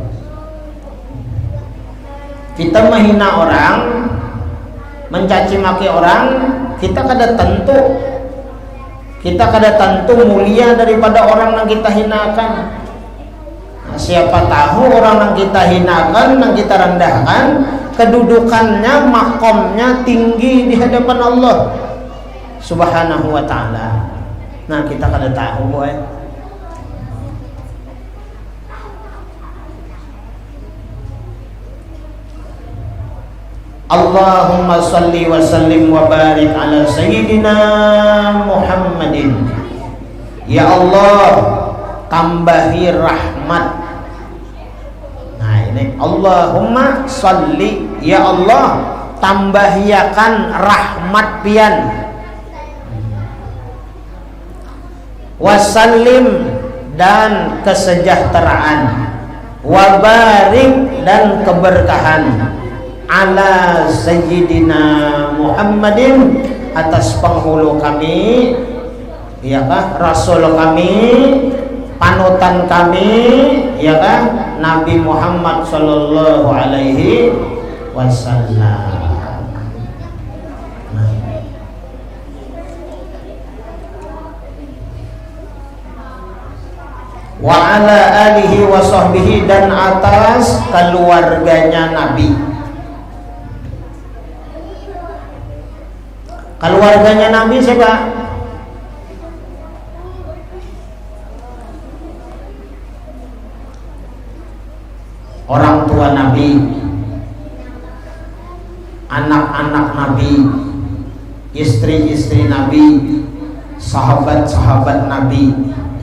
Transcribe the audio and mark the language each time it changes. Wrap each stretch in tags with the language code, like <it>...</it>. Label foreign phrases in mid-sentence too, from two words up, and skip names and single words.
<id>Kita menghina orang, mencaci maki orang, kita kada tentu mulia daripada orang yang kita hinakan. Nah, siapa tahu orang yang kita hinakan, yang kita rendahkan, kedudukannya, makomnya tinggi di hadapan</id> <ar>الله سبحانه وتعالى.</ar> <bjn>Nah kita kada tahu boy.</bjn> <ar>اللهم صل وسلم وبارك على سيدنا محمد.</ar> <id>Ya Allah, tambahi rahmat.</id> <bjn>Nah ini</bjn> <ar>اللهم صل, يا الله,</ar> <bjn>tambahiakan rahmat pian.</bjn> <id>Wasallim, dan kesejahteraan, wabarik, dan keberkahan,</id> <ar>على سيدنا محمد,</ar> <id>atas penghulu kami, iyakah, rasul kami, panutan kami, iyakah, Nabi Muhammad</id> <ar>صلى الله عليه وسلم. وعلى آله وصحبه,</ar> <id>dan atas keluarganya Nabi. Keluarganya Nabi siapa? Orang tua Nabi, anak-anak Nabi, istri-istri Nabi, sahabat-sahabat Nabi.</id>